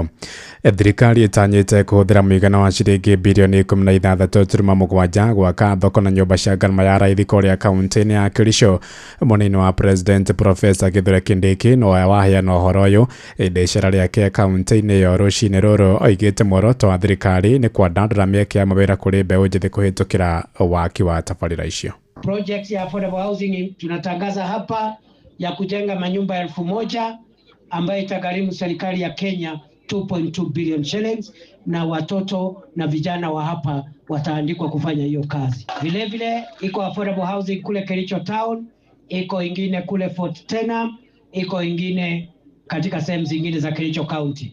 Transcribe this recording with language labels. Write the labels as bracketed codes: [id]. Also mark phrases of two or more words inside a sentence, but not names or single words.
[ki] Thirikari ĩtanyĩte kũhũthĩra mũigana wa ciringi birioni 16.7 gwaka thoko na nyũmba cia ngarama ya raithi kũrĩa kaunti-inĩ ya Kericho. Mũnini wa President Professor Kithure Kindiki nowe waheana ũhoro ũyũ hĩndĩ icera rĩake kaunti-inĩ ĩyo rũcinĩ rũrũ. Oigĩte muoroto wa thirikari nĩ kwandandũra mĩeke ya mawĩra kũrĩ mbeũ njĩthĩ kũhĩtũkĩra waki wa tabarĩra icio. [sw] Project ya [en] affordable housing [sw] tunatangaza hapa ya kujenga manyumba 1000 ambayo itagharimu serikali ya Kenya 2.2 [en] billion shillings, [sw] na watoto na vijana wa hapa wataandikwa kufanya hiyo kazi. Vile vile iko [en] affordable housing [sw] kule Kericho town, iko ingine kule Fort Tenham, iko ingine katika sehemu zingine za Kericho County.